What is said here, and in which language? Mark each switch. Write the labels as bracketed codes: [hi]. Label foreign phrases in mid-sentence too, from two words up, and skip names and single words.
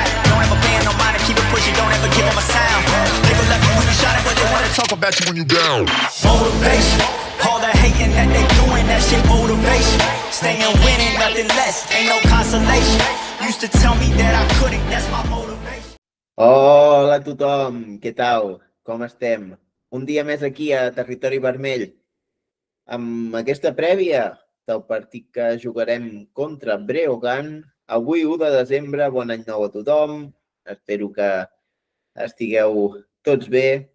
[en] Don't ever bend, no mind, and keep it pushing, don't ever give them a sound. They gon' let me when you shining, but they wanna talk about you when you down. Motivation, all the hating that they doing, that shit motivation. Staying winning, nothing less, ain't no consolation. Used to tell me that I couldn't, that's my motivation. [ca] Hola a tothom, què tal? Com estem? Un dia més aquí a Territori Vermell amb aquesta prèvia del partit que jugarem contra Breogán avui 1 de desembre. Bon any nou a tothom, espero que estigueu tots bé.